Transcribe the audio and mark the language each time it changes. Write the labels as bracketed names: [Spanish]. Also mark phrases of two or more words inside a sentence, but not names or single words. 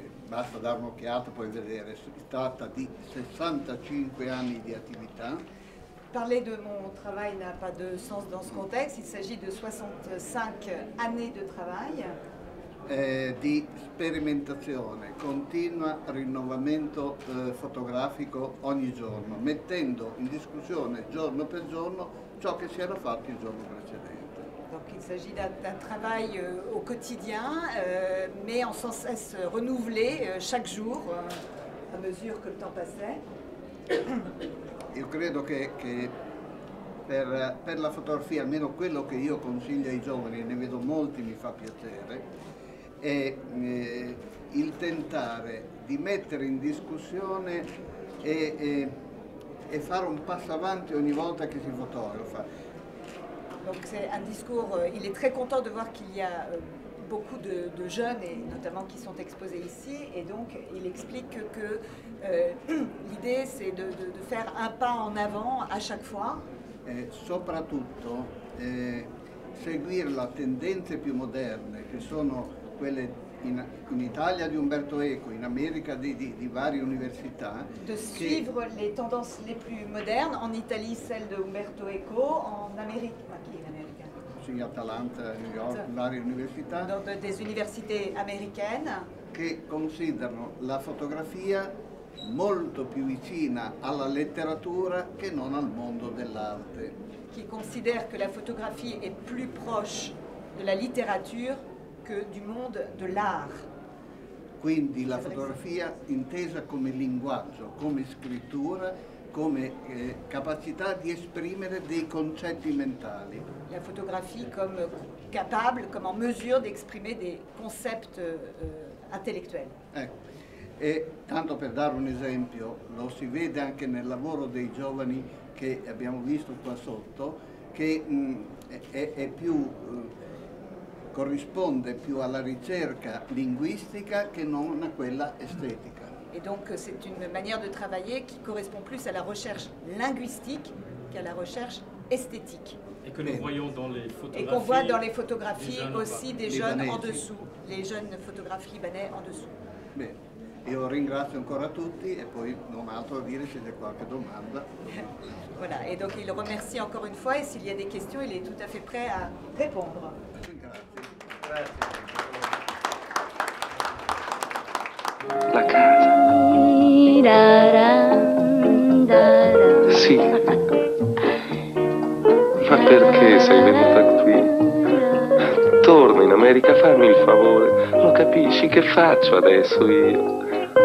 [Italian] basta dare un'occhiata, puoi vedere, si tratta di 65 anni di attività. [French] Parler de mon travail n'a pas de sens dans ce contexte, il s'agit de 65 années de travail. [Italian] Di sperimentazione, continua rinnovamento fotografico ogni giorno, mettendo in discussione giorno per giorno ciò che si era fatto il giorno precedente. [French] Donc il s'agit d'un travail au quotidien, mais en sans cesse renouvelé chaque jour, à mesure que le temps passait. [Italian] Io credo che per la fotografia, almeno quello che io consiglio ai giovani, ne vedo molti, mi fa piacere, è il tentare di mettere in discussione e fare un passo avanti ogni volta che si fotografa. [French] Donc c'est un discours, il est très content de voir qu'il y a beaucoup de jeunes, et notamment qui sont exposés ici, et donc il explique que l'idée c'est de faire un pas en avant à chaque fois. [Italian] Soprattutto seguire le tendenze più moderne, che sono quelle in Italia di Umberto Eco, in America di varie università. [French] De suivre les tendances les plus modernes, en Italie celle de Umberto Eco, en Amérique, qui est américain? [Italian] Sì, Atalanta, New York, varie università. [French] Des universités américaines. [Italian] Che considerano la fotografia molto più vicina alla letteratura che non al mondo dell'arte. [French] Qui considèrent que la photographie est plus proche de la littérature que du monde de l'art. [Italian] Quindi la fotografia intesa come linguaggio, come scrittura, come capacità di esprimere dei concetti mentali. [French] La photographie comme capable, comme en mesure d'exprimer des concepts intellettuels. [Italian] Ecco. E tanto per dare un esempio, lo si vede anche nel lavoro dei giovani che abbiamo visto qua sotto, che è più corrisponde più alla ricerca linguistica che non a quella estetica. [French] Et donc c'est une manière de travailler qui correspond plus à la recherche linguistique qu'à la recherche esthétique. Et que nous voyons dans les photographies. Et qu'on voit dans les photographies aussi des jeunes [Italian] libanesi. [French] en dessous, les jeunes photographes libanais en dessous. [Italian] Bene, io ringrazio ancora tutti e poi non ho altro da dire se c'è qualche domanda. [French] Voilà, et donc il remercie encore une fois et s'il y a des questions, il est tout à fait prêt à répondre. [Italian] La casa. Sì. Ma perché sei venuta qui? Torna in America, fammi il favore. Lo capisci che faccio adesso io?